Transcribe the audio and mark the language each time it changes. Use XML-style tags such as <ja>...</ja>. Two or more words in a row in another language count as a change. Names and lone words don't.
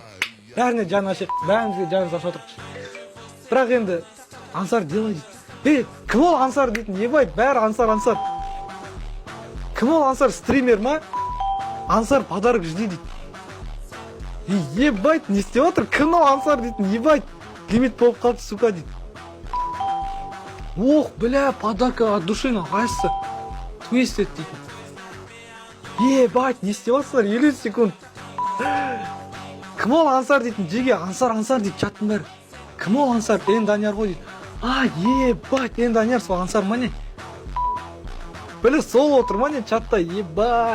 <kk>Бәріне жаны ашық, бәрімізге жанымыз ашып отырықшы. Бірақ енді Ансар делай дейді. Кім ол Ансар дейтін, ебай, бәрі Ансар. Кім ол Ансар, стример ма? Ансар</kk> <ru>подарок жди</ru> <kk>дейді. Ебай, не істеп отыр? Кім ол Ансар дейтін, ебай, лимит болып қалды, сука дейді.</kk> <ru>Ох, бля, подарка от души</ru> <kk>на қайсысы. Твистед дейтін. Ебать, не істеп отсыздар, 50 секунд. Кім ол Ансар дейтін, жеге, Ансар дейді, чаттың бәрі. Кім ол Ансар? Данияр ғой дейді. Ебать, Данияр, сол Ансар ма не? Бля, сол отыр ма не чатта, ебать.</kk>